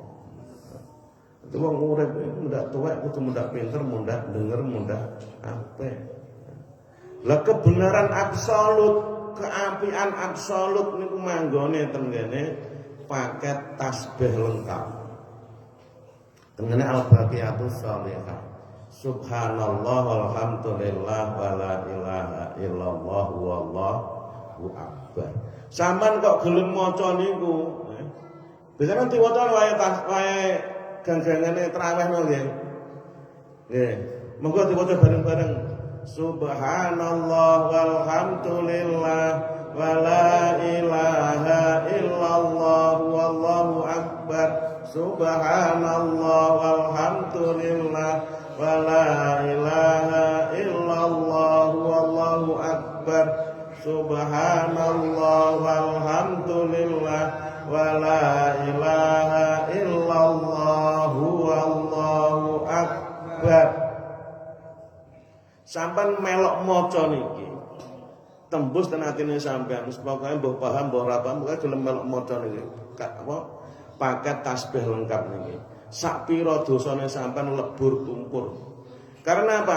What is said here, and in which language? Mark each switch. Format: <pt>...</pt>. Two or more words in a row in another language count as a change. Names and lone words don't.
<jv>Itu wong urip mundak tuwek kudu mundak pinter, mundak denger, mundak apik. Lah</jv> <id>kebenaran absolut,</id> <jv>keapian absolut niku manggone ten kene</jv> <id>paket tasbih lengkap.</id> <ar>Tengene الباقيات الصالحات. سبحان الله والحمد لله ولا إله إلا الله والله أكبر.</ar> <jv>Sampeyan kok gelem maca niku? Biasane diwaca wae gang-gangane traweh nang nggih. Nggih, monggo diwaca bareng-bareng.</jv> <ar>سبحان الله والحمد لله ولا إله إلا الله والله أكبر. سبحان الله والحمد لله ولا إله إلا الله والله أكبر. سبحان الله والحمد لله ولا إله إلا الله والله أكبر.</ar> <jv>Sampeyan melok maca niki tembus ten atine sampean pokoke mbah paham mbah ora paham pokoke gelem melok maca niki apa</jv> <id>paket tasbih lengkap</id> <jv>niki sak pira dosane sampean lebur tumpur.</jv> <id>Karena apa?</id>